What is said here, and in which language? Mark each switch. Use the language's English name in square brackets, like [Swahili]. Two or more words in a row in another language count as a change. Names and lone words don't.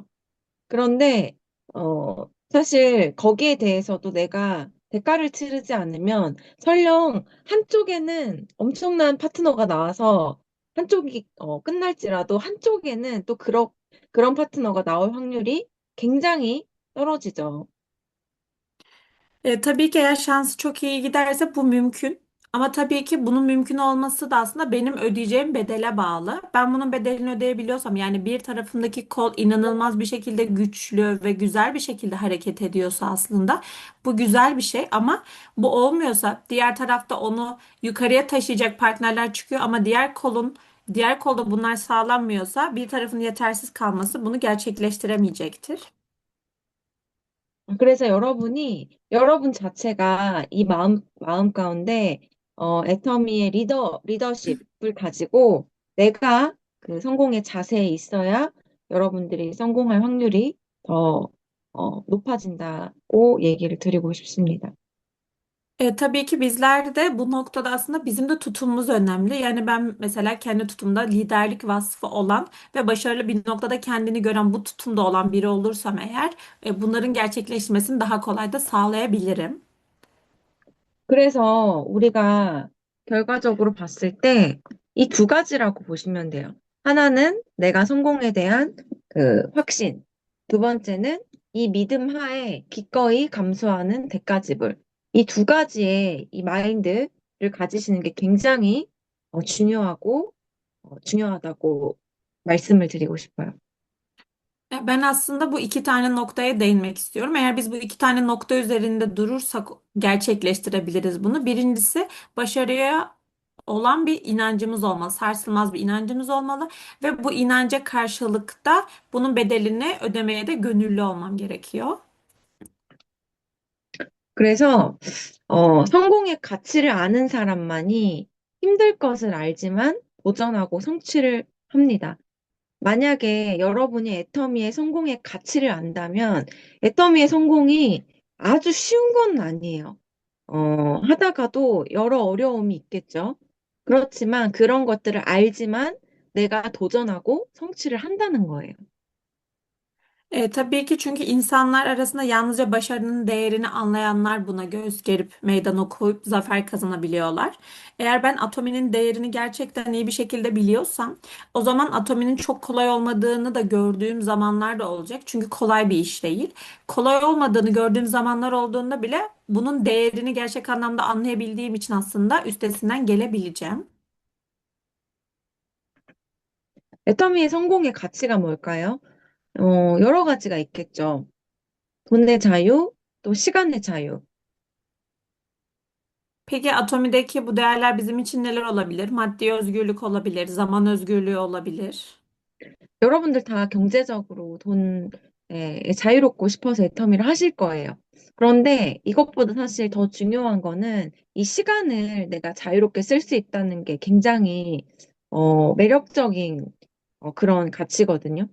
[Korean] 그런데 사실 거기에 대해서도 내가 대가를 치르지 않으면 설령 한쪽에는 엄청난 파트너가 나와서 한쪽이 끝날지라도 한쪽에는 또 그런 파트너가 나올 확률이 굉장히 떨어지죠. [Turkish] Tabii ki eğer şansı çok iyi giderse bu mümkün. Ama tabii ki bunun mümkün olması da aslında benim ödeyeceğim bedele bağlı. Ben bunun bedelini ödeyebiliyorsam, yani bir tarafındaki kol inanılmaz bir şekilde güçlü ve güzel bir şekilde hareket ediyorsa aslında bu güzel bir şey, ama bu olmuyorsa, diğer tarafta onu yukarıya taşıyacak partnerler çıkıyor ama diğer kolda bunlar sağlanmıyorsa bir tarafın yetersiz kalması bunu gerçekleştiremeyecektir. [Korean] 그래서 여러분 자체가 이 마음 가운데, 애터미의 리더십을 가지고 내가 그 성공의 자세에 있어야 여러분들이 성공할 확률이 더, 높아진다고 얘기를 드리고 싶습니다. [Turkish] Tabii ki bizler de bu noktada aslında bizim de tutumumuz önemli. Yani ben mesela kendi tutumda liderlik vasfı olan ve başarılı bir noktada kendini gören, bu tutumda olan biri olursam eğer bunların gerçekleşmesini daha kolay da sağlayabilirim. [Korean] 그래서 우리가 결과적으로 봤을 때 이 두 가지라고 보시면 돼요. 하나는 내가 성공에 대한 그 확신, 두 번째는 이 믿음 하에 기꺼이 감수하는 대가지불. 이 두 가지의 이 마인드를 가지시는 게 굉장히 중요하고 중요하다고 말씀을 드리고 싶어요. [Turkish] Ben aslında bu iki tane noktaya değinmek istiyorum. Eğer biz bu iki tane nokta üzerinde durursak gerçekleştirebiliriz bunu. Birincisi başarıya olan bir inancımız olmalı, sarsılmaz bir inancımız olmalı ve bu inanca karşılık da bunun bedelini ödemeye de gönüllü olmam gerekiyor. [Korean] 그래서 성공의 가치를 아는 사람만이 힘들 것을 알지만 도전하고 성취를 합니다. 만약에 여러분이 애터미의 성공의 가치를 안다면 애터미의 성공이 아주 쉬운 건 아니에요. 하다가도 여러 어려움이 있겠죠. 그렇지만 그런 것들을 알지만 내가 do전하고 성취를 한다는 거예요. [Turkish] Tabii ki çünkü insanlar arasında yalnızca başarının değerini anlayanlar buna göğüs gerip meydan okuyup zafer kazanabiliyorlar. Eğer ben atominin değerini gerçekten iyi bir şekilde biliyorsam, o zaman atominin çok kolay olmadığını da gördüğüm zamanlar da olacak. Çünkü kolay bir iş değil. Kolay olmadığını gördüğüm zamanlar olduğunda bile bunun değerini gerçek anlamda anlayabildiğim için aslında üstesinden gelebileceğim. [Korean] 애터미의 성공의 가치가 뭘까요? 여러 가지가 있겠죠. 돈의 자유, 또 시간의 자유. [Turkish] Peki atomideki bu değerler bizim için neler olabilir? Maddi özgürlük olabilir, zaman özgürlüğü olabilir. [Korean] 여러분들 다 경제적으로 돈에 자유롭고 싶어서 애터미를 하실 거예요. 그런데 이것보다 사실 더 중요한 거는 이 시간을 내가 자유롭게 쓸 수 있다는 게 굉장히 매력적인 그런 가치거든요.